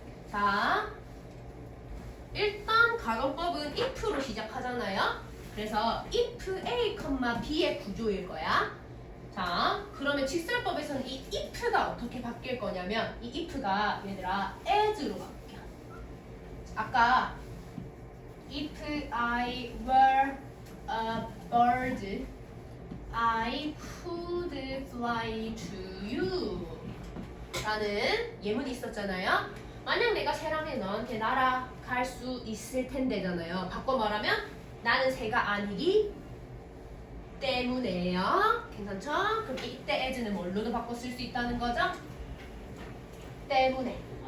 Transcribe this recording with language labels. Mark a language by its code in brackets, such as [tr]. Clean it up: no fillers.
[ko] 자, 일단 가정법은 if로 시작하잖아요. 그래서 if A, B의 구조일 거야. 자, 그러면 직설법에서는 이 if가 어떻게 바뀔 거냐면, 이 if가 얘들아 as로 바뀌어. 아까 [en] if I were a bird, I could fly to you [ko] 라는 예문이 있었잖아요. 만약 내가 새라면 너한테 날아갈 수 있을 텐데잖아요. 바꿔 말하면 나는 새가 아니기 때문에요. 괜찮죠? 그럼 이때 as는 뭘로도 바꿔 쓸 수 있다는 거죠? 때문에.